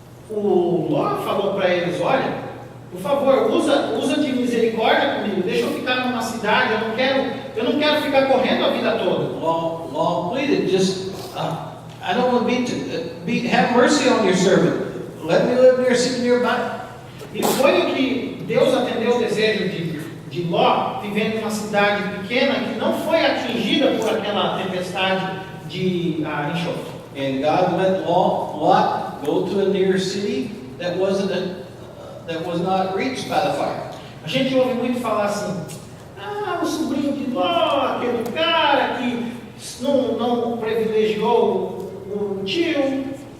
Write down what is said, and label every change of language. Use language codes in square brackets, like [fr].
[pt] o Ló falou para eles: olha, por favor, usa de misericórdia comigo, deixa eu ficar numa cidade, eu não quero ficar correndo a vida toda. [en] Law pleaded, just I don't want to have mercy on your servant. Let me live near a city nearby. [pt] E foi o que Deus atendeu o desejo de Ló, vivendo em uma cidade pequena que não foi atingida por aquela tempestade de enxofre. [en] And God let Lot go to a near city that was not reached by the fire. [pt] A gente ouve muito falar assim: o sobrinho de Ló, aquele cara que não privilegiou o tio.